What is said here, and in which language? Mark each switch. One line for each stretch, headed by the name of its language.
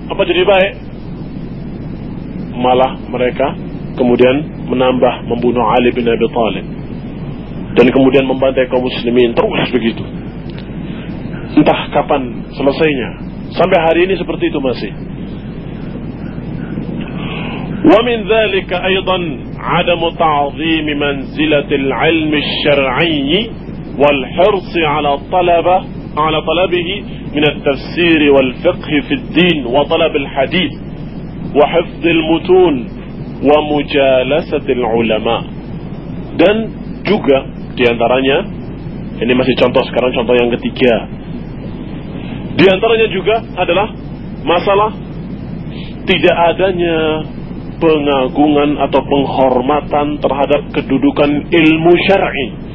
Indonesian: Apa jadi baik? Malah mereka kemudian menambah membunuh Ali bin Abi Thalib. Dan kemudian membantai kaum muslimin. Terus begitu. Entah kapan selesainya. Sampai hari ini seperti itu masih.
Arabic: ومن ذلك أيضا عدم تعظيم منزلة العلم الشرعي والحرص على طلبه من التفسير والفقه في الدين وطلب الحديث وحفظ المتون ومجالسة العلماء.
Indonesian: Dan juga diantaranya, ini masih contoh sekarang, contoh yang ketiga. Diantaranya juga adalah masalah tidak adanya pengagungan atau penghormatan terhadap kedudukan ilmu syar'i.